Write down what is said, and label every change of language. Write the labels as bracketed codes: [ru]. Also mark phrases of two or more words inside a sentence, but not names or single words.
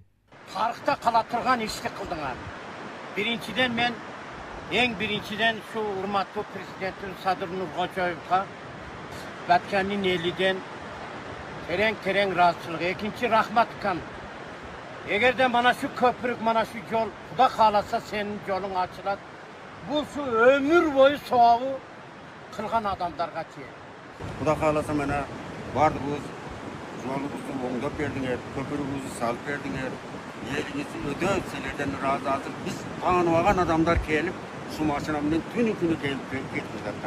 [ky] Тарыхта кала турган ишти кылдыңар. Биринчиден мен биринчиден şu урматтуу президенттин Садыр Нуркожоевго Баткендин элиден терең ыраазычылык. Экинчи рахмат кам. Эгерде мана şu көпүрүк, мана şu жол Куда кааласа сенин жолуң ачылат. Бул şu өмүр бою соогу кылган адамдарга тиет. Куда кааласа мана бардыгыбыз жолубузду оңдоп бердиңер, көпүрүгүбүздү салып бердиңер. Элиңиз өтө силерден ыраазы. Азыр биз тааныбаган адамдар келип, şu машина менен түнү келип кетип жатат.